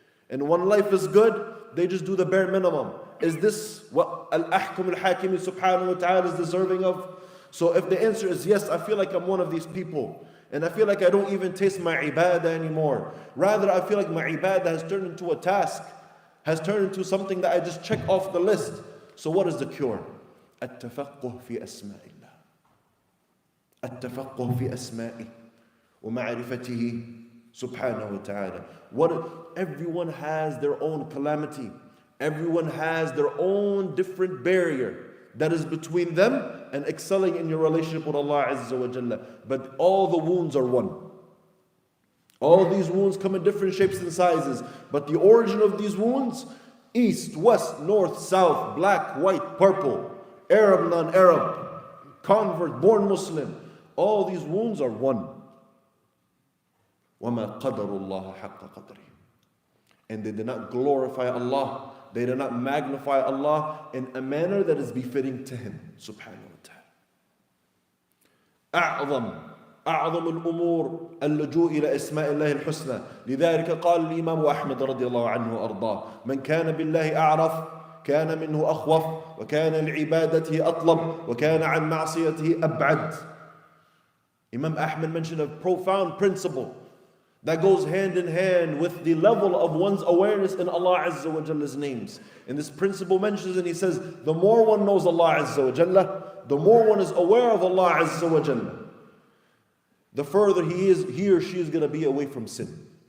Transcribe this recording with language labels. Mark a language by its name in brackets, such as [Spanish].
[English] And when life is good, they just do the bare minimum. Is this what Al-Ahkam Al-Hakimi subhanahu wa ta'ala is deserving of? So if the answer is yes, I feel like I'm one of these people. And I feel like I don't even taste my ibadah anymore. Rather, I feel like my ibadah has turned into a task, has turned into something that I just check off the list. So what is the cure? [Arabic] التفقه في أسماء الله. التفقه في أسمائه ومعرفته سبحانه وتعالى. [English] Everyone has their own calamity. Everyone has their own different barrier that is between them and excelling in your relationship with Allah Azza wa Jalla. But all the wounds are one. All these wounds come in different shapes and sizes. But the origin of these wounds, east, west, north, south, black, white, purple, Arab, non-Arab, convert, born Muslim, all these wounds are one. [Arabic] وَمَا قَدَرُ اللَّهَ حَقَّ قَدْرِهِ. [English] And they did not glorify Allah, they did not magnify Allah in a manner that is befitting to Him subhanahu wa ta'ala. [Arabic] أعظم الأمور اللجوء إلى أسماء الله الحسنى. لذلك قال الإمام أحمد رضي الله عنه وأرضاه: من كان بالله أعرف كان منه أخوف وكان لعبادته أطلب وكان عن معصيته أبعد. [English] Imam Ahmad mentioned a profound principle That goes hand in hand with the level of one's awareness in Allah Azza wa Jalla's names. And this principle mentions, and he says, the more one knows Allah Azza wa Jalla, the more one is aware of Allah Azza wa Jalla, the further he or she is going to be away from sin.